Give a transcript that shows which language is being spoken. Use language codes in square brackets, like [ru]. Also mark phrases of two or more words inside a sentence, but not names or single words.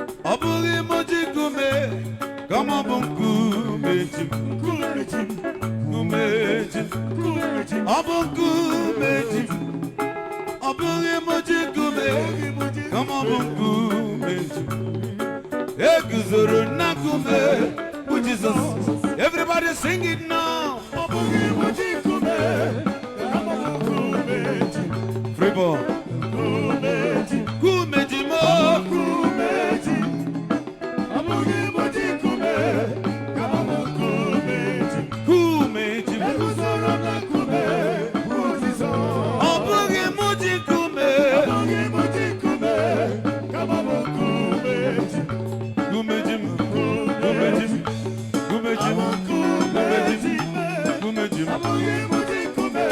[ig] Ọ bụghị m ji nkume, kama ọ bụ nkume ji. Nkume ji. Ọ bụ nkume ji. Ọ bụghị m ji nkume, kama ọ bụ nkume ji. E guzoro na nkume bụ Jizọs. [en] Everybody sing it now. [ig] Ọ bụghị m ji nkume, kama m nkume ji. Flavor. Nkume ji. Nkume ji m. Nkume ji. Ọ bụghị m ji nkume, kama m nkume ji. Nkume ji m. Eguzoro m na nkume, bụ Jizọs. Ọ bụghị m ji nkume. Ọ bụghị m ji nkume, kama m nkume ji. Nkume ji m. Nkume Nkume ji m. ji. Nkume ji m, nkume ji m, nkume ji m.